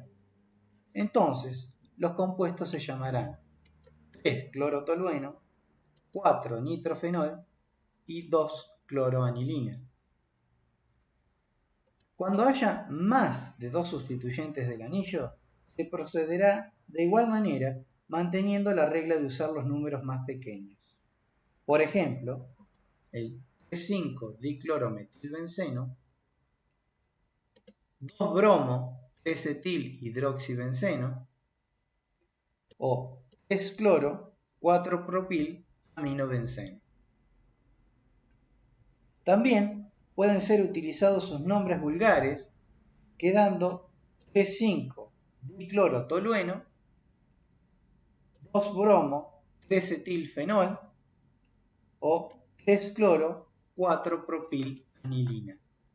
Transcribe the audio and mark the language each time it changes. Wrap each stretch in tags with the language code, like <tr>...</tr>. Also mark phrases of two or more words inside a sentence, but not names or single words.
<es>Entonces, los compuestos se llamarán 3-clorotolueno, 4-nitrofenol y 2-cloroanilina. Cuando haya más de dos sustituyentes del anillo, se procederá de igual manera manteniendo la regla de usar los números más pequeños. Por ejemplo, el 3,5-diclorometilbenceno, 2-bromo-3-etil-hidroxibenceno o 3-cloro-4-propil-aminobenceno. También pueden ser utilizados sus nombres vulgares, quedando 3,5-diclorotolueno, 2-bromo-3-etilfenol o 3-cloro-4-propil-anilina.</es>